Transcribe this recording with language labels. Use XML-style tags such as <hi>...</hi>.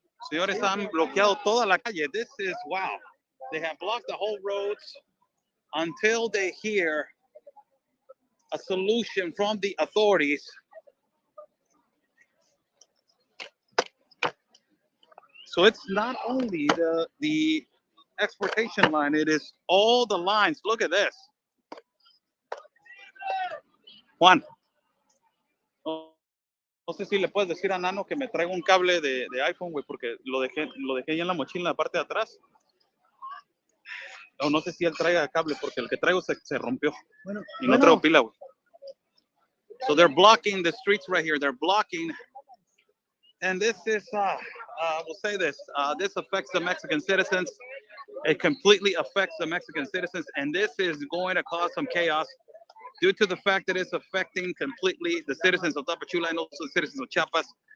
<es>Señores, han bloqueado toda la calle.</es> <en>This is wow. They have blocked the whole roads until they hear a solution from the authorities. So it's not only the exportation line, it is all the lines. Look at this.</en> <es>Juan, no sé si le puedes decir a Nano que me traiga un cable de iPhone, güey, porque lo dejé ahí en la mochila en la parte de atrás. No sé si él traiga cable, porque el que traigo se rompió. Y no traigo pila, güey.</es> <en>So they're blocking the streets right here. They're blocking. And this is, we'll say this, this affects the Mexican citizens. It completely affects the Mexican citizens. And this is going to cause some chaos due to the fact that it's affecting completely the citizens of Tapachula and also the citizens of Chiapas.</en>